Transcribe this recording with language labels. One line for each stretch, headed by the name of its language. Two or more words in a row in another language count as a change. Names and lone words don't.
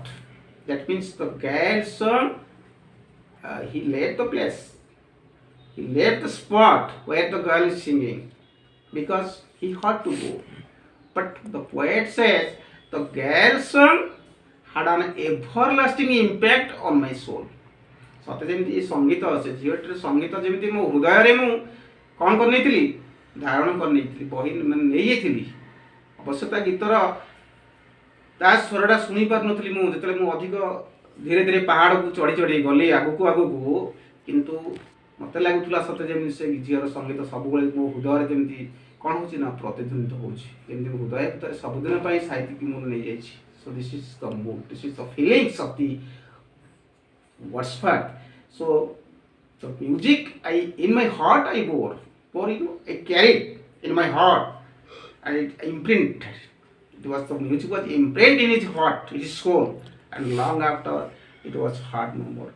English: That means the girl's song, he left the place. He left the spot where the girl is singing because he had to go. But the poet says the girl's song had an everlasting impact on my soul.
Odia: ସତେ ଯେମିତି ଏ ସଙ୍ଗୀତ ସେ ଝିଅଟିର ସଙ୍ଗୀତ ଯେମିତି ମୋ ହୃଦୟରେ ମୁଁ କ'ଣ କରିନେଇଥିଲି, ଧାରଣ କରିନେଇଥିଲି, ବହି ମାନେ ନେଇଯାଇଥିଲି। ଅବଶ୍ୟ ତା ଗୀତର ତା ସ୍ୱରଟା ଶୁଣିପାରୁନଥିଲି ମୁଁ, ଯେତେବେଳେ ମୁଁ ଅଧିକ ଧୀରେ ଧୀରେ ପାହାଡ଼କୁ ଚଢ଼ି ଚଢ଼ି ଗଲି ଆଗକୁ, କିନ୍ତୁ ମୋତେ ଲାଗୁଥିଲା ସତେ ଯେମିତି ସେ ଝିଅର ସଙ୍ଗୀତ ସବୁବେଳେ ମୋ ହୃଦୟରେ ଯେମିତି କ'ଣ ହେଉଛି ନା ପ୍ରତିଧ୍ୱନିତ ହେଉଛି, ଯେମିତି ମୋ ହୃଦୟ ଭିତରେ ସବୁଦିନ ପାଇଁ ସାହିତ୍ୟିକ ମୁଁ ନେଇଯାଇଛି।
English: So this is the mood, this is the feelings of the Wordsworth. So the music in my heart I bore, I carried in my heart, and it imprinted. The music was imprinted in his heart, his soul, and long after it was heard no more.